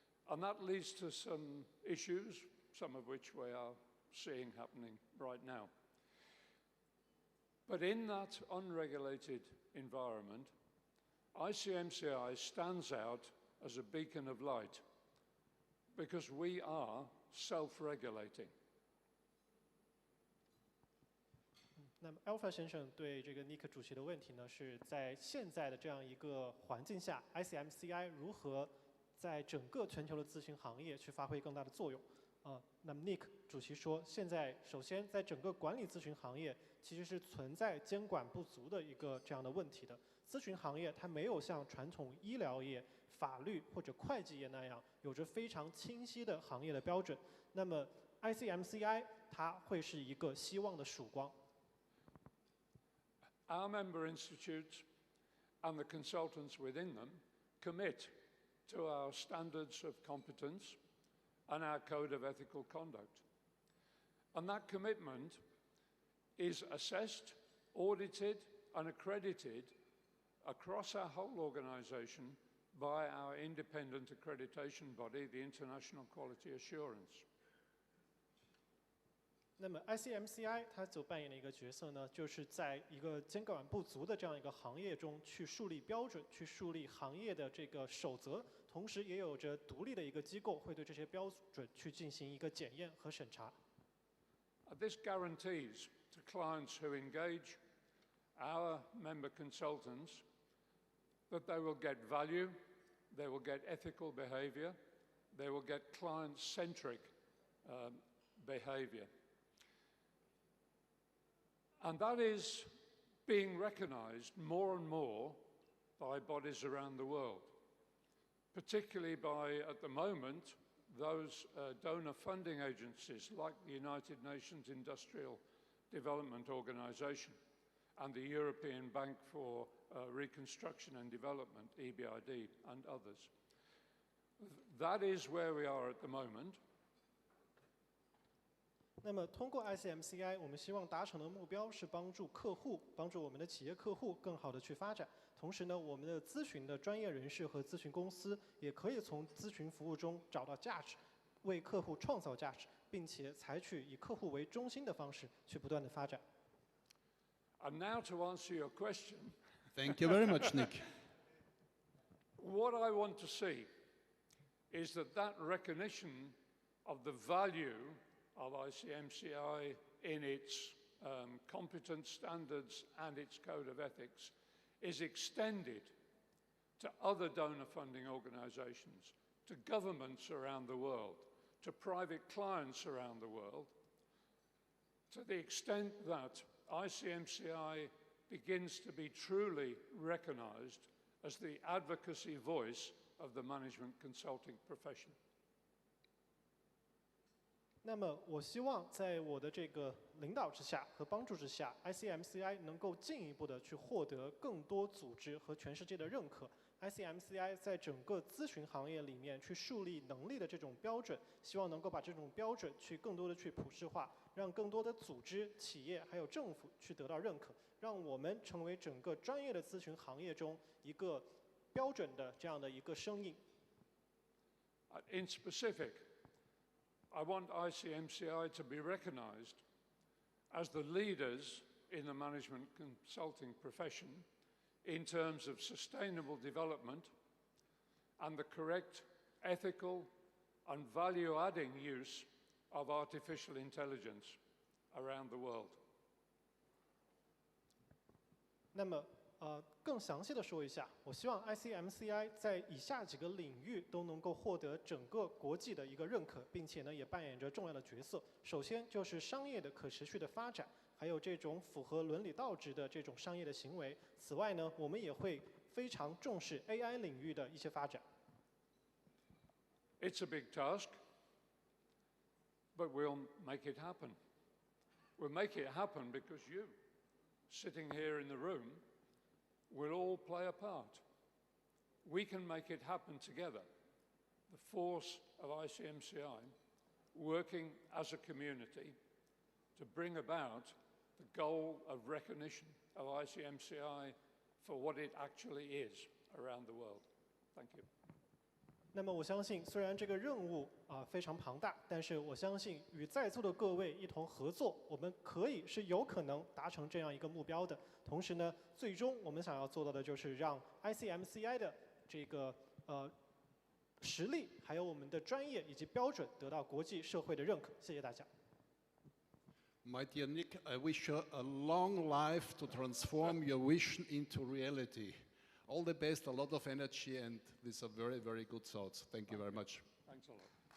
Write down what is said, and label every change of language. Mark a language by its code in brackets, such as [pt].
[en] And that leads to some issues, some of which we are seeing happening right now. But in that unregulated environment, ICMCI stands out as a beacon of light because we are self-regulating. [zh] 那么 Alpha 先生对这个 Nick 主席的问题呢，是在现在的这样一个环境下 ，ICMCI 如何在整个全球的咨询行业去发挥更大的作用？那么 Nick 主席说，现在首先在整个管理咨询行业其实是存在监管不足的一个这样的问题的。咨询行业它没有像传统医疗业、法律或者会计业那样有着非常清晰的行业的标准。那么 ICMCI 它会是一个希望的曙光。 [en] Our member institutes and the consultants within them commit to our standards of competence and our code of ethical conduct. And that commitment is assessed, audited, and accredited across our whole organization by our independent accreditation body, the International Quality Assurance. [zh] 那么 ICMCI 它所扮演的一个角色呢，就是在一个监管不足的这样一个行业中去树立标准，去树立行业的这个守则，同时也有着独立的一个机构会对这些标准去进行一个检验和审查。 [en] This guarantees to clients who engage our member consultants that they will get value, they will get ethical behavior, they will get client-centric behavior. And that is being recognized more and more by bodies around the world, particularly by, at the moment, those donor funding agencies like the United Nations Industrial Development Organization and the European Bank for Reconstruction and Development, EBRD, and others. That is where we are at the moment. [zh] 那么，通过 ICMCI， 我们希望达成的目标是帮助客户，帮助我们的企业客户更好的去发展。同时呢，我们的咨询的专业人士和咨询公司也可以从咨询服务中找到价值，为客户创造价值，并且采取以客户为中心的方式去不断的发展。 [en] And now to answer your question. Thank you very much, Nick. What I want to see is that recognition of the value of ICMCI in its competence standards and its code of ethics is extended to other donor funding organizations, to governments around the world, to private clients around the world, to the extent that ICMCI begins to be truly recognized as the advocacy voice of the management consulting profession. [zh] 那么，我希望在我的这个领导之下和帮助之下 ，ICMCI 能够进一步的去获得更多组织和全世界的认可。 ICMCI 在整个咨询行业里面去树立能力的这种标准，希望能够把这种标准去更多的去普世化，让更多的组织、企业还有政府去得到认可，让我们成为整个专业的咨询行业中一个标准的这样的一个声音。 [en] In specific, I want ICMCI to be recognized as the leaders in the management consulting profession in terms of sustainable development and the correct ethical and value-adding use of artificial intelligence around the world. [zh] 那么，更详细的说一下，我希望 ICMCI 在以下几个领域都能够获得整个国际的一个认可，并且呢，也扮演着重要的角色。首先就是商业的可持续的发展，还有这种符合伦理道德的这种商业的行为。此外呢，我们也会非常重视 AI 领域的一些发展。 [en] It's a big task, but we'll make it happen. We'll make it happen because you, sitting here in the room, will all play a part. We can make it happen together. The force of ICMCI working as a community to bring about the goal of recognition of ICMCI for what it actually is around the world. Thank you. [zh] 那么我相信，虽然这个任务非常庞大，但是我相信与在座的各位一同合作，我们是有可能达成这样一个目标的。同时呢，最终我们想要做到的就是让 ICMCI 的这个实力，还有我们的专业以及标准得到国际社会的认可。谢谢大家。 [en] My dear Nick, I wish you a long life to transform your vision into reality. All the best, a lot of energy, and these are very, very good thoughts. Thank you very much. Thanks a lot.